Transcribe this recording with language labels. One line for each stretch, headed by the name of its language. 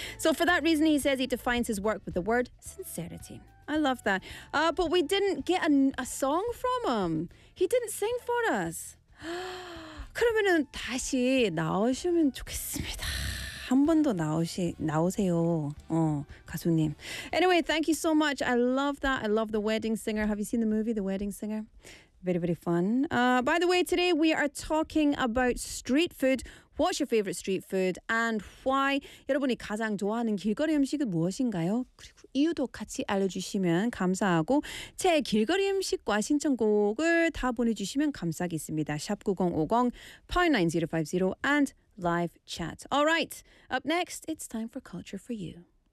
English: So for that reason, he says he defines his work with the word sincerity. I love that. But we didn't get a song from him. He didn't sing for us.
Korean: 그러면은 다시 나오시면 좋겠습니다. 한 번 더 나오세요, 가수님.
English: Anyway, thank you so much. I love that. I love The Wedding Singer. Have you seen the movie, The Wedding Singer? Very, very fun. By the way, today we are talking about street food. What's your favorite street food and why?
Korean: 여러분이 가장 좋아하는 길거리 음식은 무엇인가요? 그리고 이유도 같이 알려주시면 감사하고 제 길거리 음식과 신청곡을 다 보내주시면 감사하겠습니다.
English: 샵 9050-9050 and live chat. All right, up next, it's time for Culture For You.